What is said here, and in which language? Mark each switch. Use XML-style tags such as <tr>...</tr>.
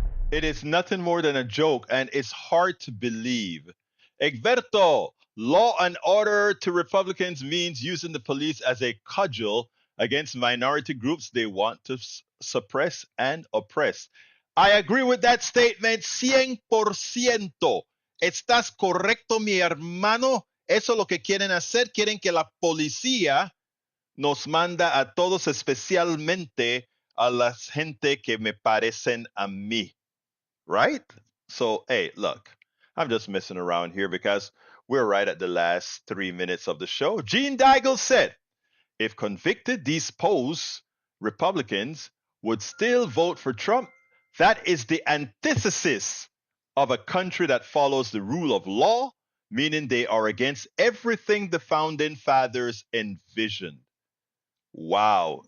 <en>It is nothing more than a joke, and it's hard to believe. Egberto, law and order to Republicans means using the police as a cudgel against minority groups they want to suppress and oppress. I agree with that statement 100%.</en> <es>Estás correcto, mi hermano. Eso es lo que quieren hacer. Quieren que la policía nos manda a todos, especialmente a la gente que me parecen a mí.</es> <en>Right? So, hey, look, I'm just messing around here because we're right at the last 3 minutes of the show. Gene Daigle said, if convicted, these Republicans would still vote for Trump. That is the antithesis of a country that follows the rule of law, meaning they are against everything the founding fathers envisioned. Wow.</en>